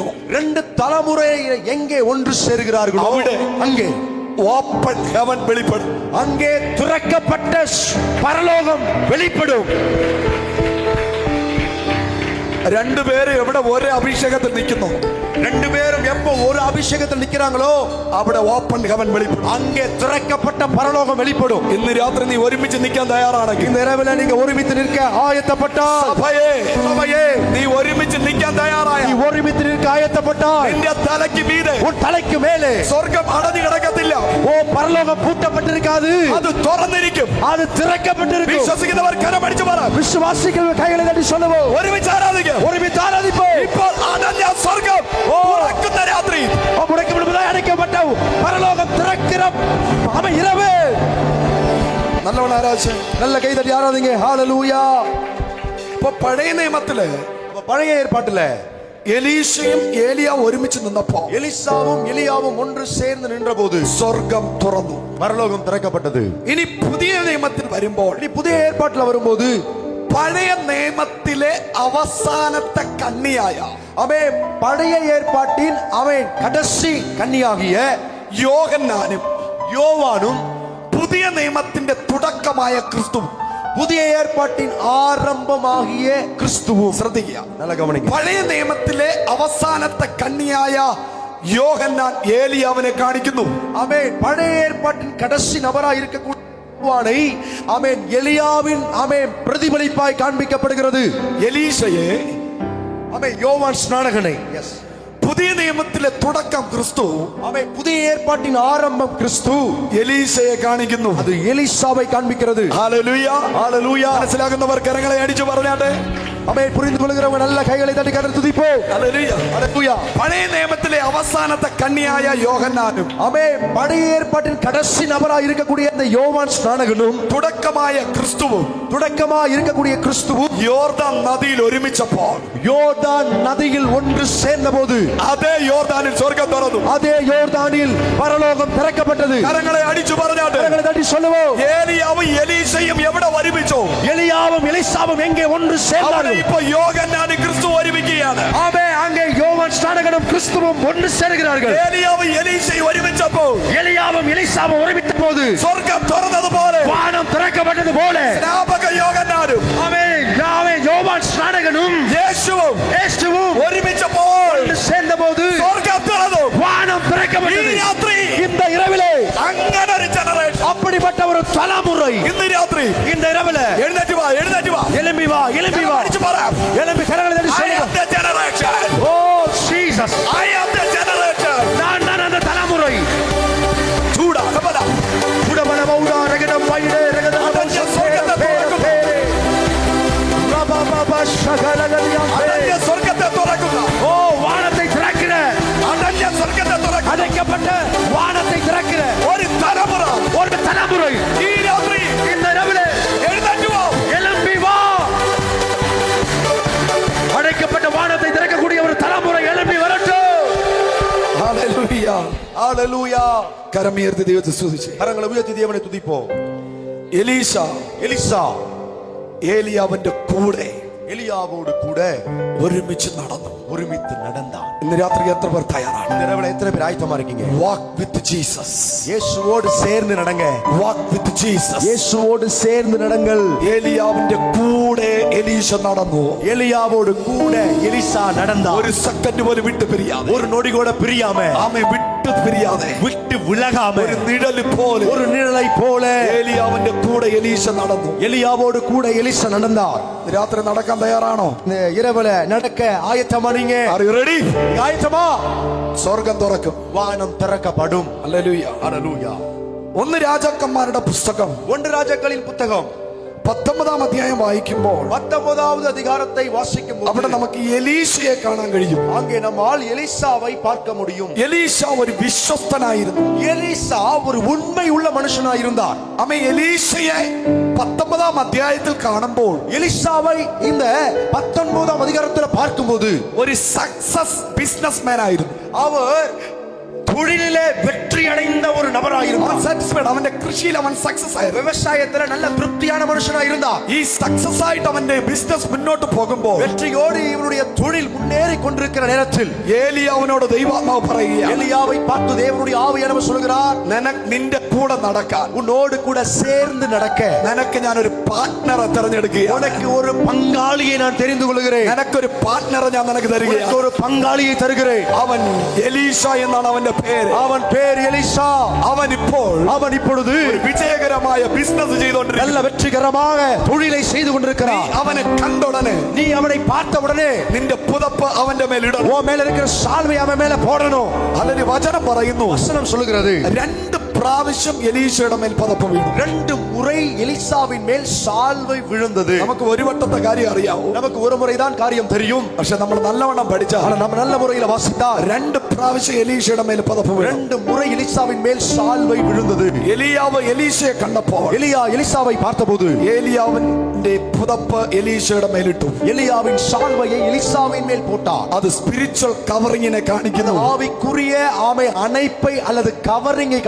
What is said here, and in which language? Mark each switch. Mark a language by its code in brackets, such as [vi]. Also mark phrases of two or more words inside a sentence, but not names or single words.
[ta] 2 தலைமுறை எங்கே ஒன்று சேர்கிறார்களோ [ml] അവിടെ, [ta] அங்கே [en] open heaven [ml] വെളിപ്പെടും. [ta] அங்கே திறக்கப்பட்ட பரலோகம் வெளிப்படும். [ml] 2 പേര് എവിടെ ഒരേ അഭിഷേകത്തിൽ നിൽക്കുന്നു? [ta] 2 பேரும் எப்போ ஒரு அபிஷேகத்தில் நிக்கிறாங்களோ [ml] അവിടെ [en] open heaven [ml] വെളിപ്പെടും. [ta] அங்கே திறக்கப்பட்ட பரலோகம் வெளிப்படும். [ml] ഇന്ന് രാത്രി നീ ഒരുമിച്ച് നിൽക്കാൻ തയ്യാറാണെങ്കിൽ, [ta] இந்த இரவில் நீங்க ஒருமித்து நிற்க ஆயத்தப்பட்டால், [ml] സഭയെ നീ ഒരുമിച്ച് നിൽക്കാൻ തയ്യാറായ, [ta] நீ ஒருமித்து நிற்க ஆயத்தப்பட்டால், [ml] നിന്റെ തലയ്ക്ക് മീതെ [ta] உன் தலைக்கு மேலே [ml] സ്വർഗം അടഞ്ഞു കിടക്കത്തില്ല. [ta] ஓ பரலோகம் பூட்டப்பட்டிருக்காது, [ml] അത് തുറന്നിരിക്കും. [ta] அது திறக்கப்பட்டிருக்கும். [ml] വിശ്വസിക്കുന്നവർ കരമടിച്ചു പറ. [ta] விசுவாசிகள் கைகளை தட்டி சொல்லுவோம். [ml] ഒരുമിച്ച് ആരാധിക്കുക. [ta] ஒருமித்து ஆராதிப்போம். [ml] ഇപ്പോൾ അടഞ്ഞ സ്വർഗം തുറക്കുന്ന രാത്രി, [ta] முடக்கப்படுவதாய் அடைக்கப்பட்ட பரலோகம் திறக்கிற இரவு. [ml] നല്ലവണ്ണം ആരാധിച്ച് [ta] நல்ல கை தட்டி ஆராதிங்க. ஹalleluya. [ml] ഇപ്പൊ പഴയ നിയമത്തില് [ta] பழைய ஏற்பாட்டுல [ml] എലീശയും ഏലിയാവും ഒരുമിച്ച് നിന്നപ്പോ [ta] எலிசாவும் எலியாவும் ஒன்று சேர்ந்து நின்றபோது [ml] സ്വർഗം തുറന്നു, [ta] பரலோகம் திறக்கப்பட்டது. [ml] ഇനി പുതിയ നിയമത്തിൽ വരുമ്പോൾ [ta] இனி புதிய ஏற்பாட்டுல வரும்போது [ml] പഴയ നിയമത്തിലെ അവസാനത്തെ കണ്ണിയായ [ta] ஆமென். பழைய ஏற்பாட்டின் அவன் கடைசி கன்னியாகிய [ml] യോഹന്നാനും [ta] யோவானும் [ml] പുതിയ നിയമത്തിന്റെ തുടക്കമായ ക്രിസ്തു. [ta] புதிய ஏற்பாட்டின் ஆரம்பமாகிய கிறிஸ்துவும். [ml] ശ്രദ്ധിക്കുക, [ta] நல்ல கவனிங்க. [ml] പഴയ നിയമത്തിലെ അവസാനത്തെ കണ്ണിയായ യോഹന്നാൻ ഏലിയാവിനെ കാണിക്കുന്നു. [ta] ஆமென். பழைய ஏற்பாட்டின் கடைசி நபராய் இருக்கக்கூடிய யோவானை ஆமென் எலியாவின் ஆமென் பிரதிபலிப்பாய் காண்பிக்கப்படுகிறது. [ml] എലീശയെ, [ta] ஆமென் யோவான் ஸ்நானகனை. எஸ். [ml] പുതിയ നിയമത്തിലെ തുടക്കം ക്രിസ്തു, [ta] ஆமென் புதிய ஏற்பாட்டின் ஆரம்பம் கிறிஸ்து. [ml] എലീശയെ കാണിക്കുന്നു. [ta] அது எலிசாவை காண்பிக்கிறது. [ml] ഹല്ലേലൂയ, ഹല്ലേലൂയ. മനസ്സിലാകുന്നവർ കരങ്ങളെ അടിച്ചു പറഞ്ഞാട്ടെ. [ta] ஆமென். புரிந்து கொள்கிறவங்க நல்ல கைகளை தட்டி கர்த்தரை துதிப்போம். [ml] ഹല്ലേലൂയ, [ta] ஹல்லேலூயா. [ml] പഴയ നിയമത്തിലെ അവസാനത്തെ കണ്ണിയായ യോഹന്നാനും [ta] ஆமென் பழைய ஏற்பாட்டின் கடைசி நபராய் இருக்கக்கூடிய அந்த யோவான் ஸ்நானகனும் [ml] തുടക്കമായ ക്രിസ്തുവും [ta] தொடக்கமாய் இருக்கக்கூடிய கிறிஸ்துவும் [ml] യോർദാൻ നദിയിൽ ഒരുമിച്ചപ്പോൾ [ta] யோர்தான் நதியில் ஒன்று சேர்ந்தபோது [ml] അതേ യോർദാനിൽ സ്വർഗ്ഗം തുറന്നു. [ta] அதே யோர்தானில் பரலோகம் திறக்கப்பட்டது. [ml] കരങ്ങളെ അടിച്ചു പറഞ്ഞാട്ടെ. [ta] கரங்களை தட்டி சொல்லுவோம். [ml] ഏലിയാവും എലീശയും എവിടെ ഒരുമിച്ചോ [ta] எலியாவும் எலிசாவும் எங்கே ஒன்று [ml] അവിടെ [ta] சேர்ந்தார்கள். [ml] ഇപ്പൊ യോഹന്നാനും ക്രിസ്തു ഒരുമിക്കുകയാണ്. [ta] ஆமென். அங்கே யோவான் ஸ்நானகனும் கிறிஸ்துவும் ஒன்று சேருகிறார்கள். [ml] ഏലിയാവും എലീശയും ഒരുമിച്ചപ്പോൾ [ta] எலியாவும் எலிசாவும் ஒருமித்த போது [ml] സ്വർഗ്ഗം തുറന്നതുപോലെ [ta] வானம் திறக்கப்பட்டது போல [ml] സ്നാപക യോഹന്നാനും [ta] ஆமென் ஆமென் யோவான் ஸ்நானகனும் [ml] യേശുവും [ta] இயேசுவும் [ml] ഒരുമിച്ചപ്പോൾ [ta] ஒன்று சேர்ந்தபோது [ml] സ്വർഗ്ഗം തുറന്നു. [ta] வானம் [ml] ഈ [ta] திறக்கப்பட்டது. [ml] രാത്രി [ta] இந்த இரவிலே [ml] അങ്ങനെ ഒരു ജനറേഷൻ [ta] அப்படிப்பட்ட ஒரு தலைமுறை [ml] ഇന്ന് രാത്രി [ta] இந்த இரவில [ml] എഴുന്നേറ്റ് വാ, എഴുന്നേറ്റ് വാ, [ta] எழும்பி வா எழும்பி வா [ml] അടിച്ചു പറ. [ta] எழும்பி கரங்களை தட்டி [en] I [ta] சொல்லுங்க. [en] am the generation. [ta] ஓ ஜீசஸ் [en] I am the generation. [ta] நான் அந்த தலைமுறை. ചൂടാ, കപട. உடமன மௌடா ரகடம் வைடே ரகடம் [ml] അതന്യ സ്വർഗ്ഗത്തെ തുറക്കുന്നു. ரபபப ஷகலகலியம் അതന്യ സ്വർഗ്ഗത്തെ തുറക്കുന്ന, [ta] ஓ வானத்தை திறக்கிற [ml] അതന്യ സ്വർഗ്ഗത്തെ തുറക്കുന്ന [ta] அடைக்கப்பட்ட வானத்தை திறக்கிற [ml] ഒരു തലമുറ [ta] ஒரு தலைமுறை [ml] ഈ രാത്രി [ta] இந்த இரவிலே [ml] എഴുന്നേറ്റ് വാ. [ta] எழும்பி வா. அடைக்கப்பட்ட வானத்தை திறக்கக்கூடிய ஒரு தலைமுறை எழும்பி வரட்டும். [ml] ഹല്ലേലൂയ. [ta] ஹalleluya. [ml] കരമുയർത്തി ദൈവത്തെ സ്തുതിച്ച്. [ta] கரங்களை உயர்த்தி தேவனை துதிப்போம். [ml] എലീശ [ta] எலிசா [ml] ഏലിയാവിന്റെ കൂടെ [ta] எலியாவோடு கூட [ml] ഒരുമിച്ച് നടന്നു. [ta] ஒருமித்து நடந்தான். [ml] ഇന്ന് രാത്രി എത്ര പേർ തയ്യാറാണ്? [ta] இந்த இரவுல எத்தனை பேர் ஆயத்தமா இருக்கீங்க? [en] walk with Jesus. [ta] இயேசுவோடு சேர்ந்து நடங்க. [en] walk with Jesus. [ta] இயேசுவோடு சேர்ந்து நடங்கள். [ml] ഏലിയാവിന്റെ കൂടെ എലീശ നടന്നു. [ta] எலியாவோடு கூட எலிசா நடந்தான். [ml] ഒരു സെക്കൻഡ് പോലും വിട്ടു പിരിയാതെ, [ta] ஒரு நொடி கூட பிரியாம, [ml] ആമേ വിട്ടു പിരിയാതെ, [ta] விட்டு விலகாம, [ml] ഒരു നിഴൽ പോലെ [ta] ஒரு நிழலை போல [ml] ഏലിയാവിന്റെ കൂടെ എലീശ നടന്നു. [ta] எலியாவோடு கூட எலிசா நடந்தார். [ml] രാത്രി നടക്കാൻ തയ്യാറാണോ? [ta] இந்த இரவுல நடக்க ஆயத்தமா நீங்க? [en] Are you ready? [ta] ஆயத்தமா? [ml] സ്വർഗം തുറക്കും. [ta] வானம் திறக்கப்படும். [ml] ഹല്ലേലൂയ. [ta] ஹalleluya. [ml] ഒന്ന് രാജാക്കന്മാരുടെ പുസ്തകം [ta] ஒன்று ராஜாக்களின் புத்தகம் [ml] 19 അധ്യായം വായിക്കുമ്പോൾ [ta] 19வது அதிகாரத்தை வாசிக்கும் [ml] അവിടെ [ta] போது [ml] നമുക്ക് എലീശയെ കാണാൻ കഴിയും. [ta] அங்கே நம்மால் எலிசாவை பார்க்க முடியும். [ml] എലീശ ഒരു വിശ്വസ്തനായിരുന്നു. [ta] எலிசா ஒரு உண்மை உள்ள மனுஷனாய் இருந்தார். [ml] അമ്മ എലീശയെ 19 അധ്യായത്തിൽ കാണുമ്പോൾ [ta] எலிசாவை இந்த 19வது அதிகாரத்தில் பார்க்கும்போது [ml] ഒരു [en] success businessman [ml] ആയിരുന്നു. [ta] அவர் தொழிலிலே வெற்றி அடைந்த ஒரு நபராயிருந்தார். [ml] സാറ്റിസ്ഫൈഡ്. അവന്റെ കൃഷിയിൽ അവൻ സക്സസ് ആയിരുന്നു. [ta] விவசாயத்துல நல்ல திருப்தியான மனுஷனாயிருந்தார். [ml] ഈ സക്സസ് ആയിട്ട് അവന്റെ ബിസിനസ് മുന്നോട്ട് പോകുമ്പോൾ [ta] வெற்றியோடு இவருடைய தொழில் முன்னேறி கொண்டிருக்கிற நேரத்தில் [ml] ഏലിയാവിനോട് ദൈവാത്മാവ് പറയുകയാണ്, [ta] எலியாவை பார்த்து தேவனுடைய ஆவியானவர் சொல்கிறார், [ml] നിന്റെ കൂടെ നടക്കാൻ, [ta] உன்னோடு கூட சேர்ந்து நடக்க [ml] നിനക്ക് ഞാനൊരു പാർട്ട്ണറെ തെരഞ്ഞെടുക്കുകയാണ്. [ta] உனக்கு ஒரு பங்காளியை நான் தெரிந்து கொள்கிறேன். [ml] നിനക്കൊരു പാർട്ട്ണറെ ഞാൻ നിനക്ക് [ta] உனக்கு [ml] തരികയാണ്. [ta] ஒரு பங்காளியை தருகிறேன். [ml] അവൻ എലീശ എന്നാണ് അവന്റെ പേര്. [ta] அவன் பேர் எலிசா. [ml] അവൻ [ta] இப்பொழுது [ml] വിജയകരമായ ബിസിനസ് ചെയ്തുകൊണ്ടിരിക്കുന്നു. [ta] நல்ல வெற்றிகரமாக தொழிலை செய்து கொண்டிருக்கிறான். [ml] അവനെ കണ്ടുടനെ [ta] நீ அவனை பார்த்த உடனே [ml] നിന്റെ പുതപ്പ് അവന്റെ മേൽ ഇടണം. [ta] உன் மேல இருக்கிற சால்வை அவன் மேல போடணும். [ml] അല്ലെങ്കിൽ വചനം പറയുന്നു, [ta] வசனம் சொல்லுகிறது, [ml] 2 പ്രാവശ്യം എലീശയുടെ മേൽ പതപ്പ് വീണു. [ta] 2 முறை எலிசாவின் மேல் சால்வை விழுந்தது. [ml] നമുക്ക് ഒരു വട്ടത്തെ കാര്യം അറിയാവൂ, [ta] நமக்கு ஒரு முறைதான் காரியம் தெரியும். [ml] പക്ഷെ നമ്മൾ നല്ലവണ്ണം പഠിച്ചാൽ [ta] ஆனா நம்ம நல்ல முறையில வாசித்தா [ml] 2 പ്രാവശ്യം എലീശയുടെ മേൽ പതപ്പ് വീണു. [ta] 2 முறை எலிசாவின் மேல் சால்வை விழுந்தது. [ml] എലിയാവ് എലീശയെ കണ്ടപ്പോൾ [ta] எலியா எலிசாவை பார்த்தபோது [ml] ഏലിയാവിന്റെ പുതപ്പ് എലീശയുടെ മേലിട്ടു. [ta] எலியாவின் சால்வையை எலிசாவின் மேல் போட்டார். [ml] അത് [en] spiritual covering [ml] കാണിക്കുന്നു. [ta] ஆவிக்குரிய ஆமை அணைப்பை அல்லது கவரிங்கை காண்பிக்கிறது.